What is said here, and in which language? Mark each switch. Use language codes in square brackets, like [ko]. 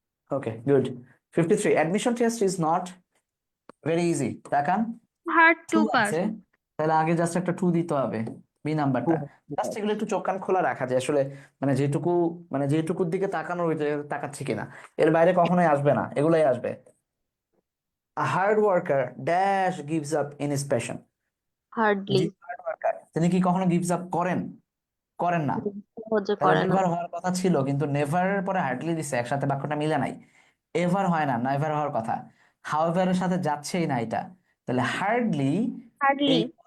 [en] Okay good. 53 admission test is not very easy. [bn] তাকান [en] Hard to to pass. [bn] আছে, তাহলে আগে জাস্ট একটা টু দিতে হবে, বি নাম্বারটা। জাস্ট এগুলো একটু চোখ কান খোলা রাখা যায় আসলে, মানে যেটুকুর দিকে তাকানোর ওই জায়গায় তাকাচ্ছে কিনা, এর বাইরে কখনোই আসবে না, এগুলাই আসবে। [en] A hard worker dash gives up in his passion। Hardly. [bn] যে হার্ড ওয়ার্কার তিনি কি কখনো গিভস আপ করেন? করেন না। সহজে তাহলে করে না। নেভার হওয়ার কথা ছিল, কিন্তু নেভারের পরে হার্ডলি দিছে, একসাথে বাক্যটা মিলে নাই। এভার হয় না, নেভার হওয়ার কথা। হাউএভারের সাথে যাচ্ছেই না এটা। তাহলে হার্ডলি [en] Hardly.